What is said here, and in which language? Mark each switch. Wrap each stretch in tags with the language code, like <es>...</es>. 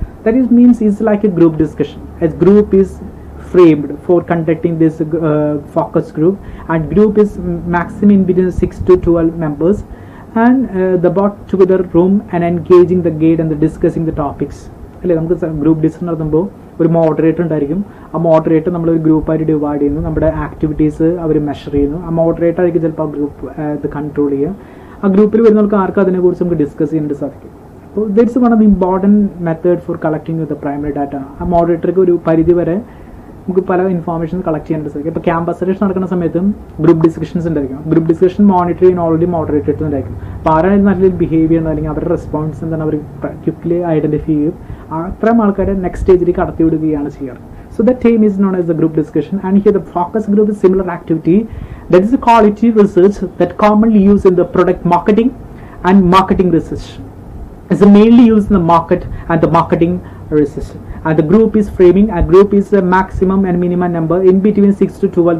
<en>That is means it's like a group discussion. A group is framed for conducting this focus group, and group is maximum in between 6 to 12 members, and the brought together room and engaging the guide and the discussing the topics.</en> <ml>അല്ലേ, നമുക്ക് group discussion നടത്തുമ്പോൾ ഒരു moderator ഉണ്ടായിരിക്കും. ആ moderator നമ്മളൊരു ഗ്രൂപ്പായിട്ട് divide ചെയ്യുന്നു, നമ്മുടെ ആക്ടിവിറ്റീസ് അവർ മെഷർ ചെയ്യുന്നു. ആ മോഡറേറ്റർ ആയിരിക്കും ചിലപ്പോൾ ആ ഗ്രൂപ്പ് ഇത് കൺട്രോൾ ചെയ്യുക. ആ ഗ്രൂപ്പിൽ വരുന്നവർക്ക് ആർക്കും അതിനെക്കുറിച്ച് നമുക്ക് ഡിസ്കസ് ചെയ്യാനായിട്ട് സാധിക്കും.</ml> <en>അപ്പോൾ that's one of the important method for collecting the primary data.</en> <ml>ആ മോഡറേറ്റർക്ക് ഒരു പരിധി വരെ നമുക്ക് പല ഇൻഫോർമേഷൻ കളക്ട് ചെയ്യാനായിട്ട് സാധിക്കും. ഇപ്പോൾ ക്യാമ്പസ് സെലക്ഷൻ നടക്കുന്ന സമയത്തും ഗ്രൂപ്പ് ഡിസ്കഷൻസ് ഉണ്ടായിരിക്കും. ഗ്രൂപ്പ് ഡിസ്കഷൻ മോണിറ്റർ ചെയ്യാൻ ഓൾറെഡി മോഡറേറ്റേഴ്സ് ഉണ്ടായിരിക്കും. അപ്പോൾ ആരാണ് നല്ല ബിഹേവ് ചെയ്യുന്നത് അല്ലെങ്കിൽ അവരുടെ റെസ്പോൺസ് എന്താണ് അവർ ക്വിക്ലി ഐഡന്റിഫൈ ചെയ്യും. അത്രയും ആൾക്കാരെ നെക്സ്റ്റ് സ്റ്റേജിലേക്ക് കടത്തി വിടുകയാണ് ചെയ്യാറ്.</ml> <en>So that term is known as the group discussion, and here the focus group is similar activity. That is a qualitative research that commonly used in the product marketing and marketing research. It's mainly used in the market and the marketing research. And the group is framing. A group is a maximum and minimum number in between 6 to 12.</en>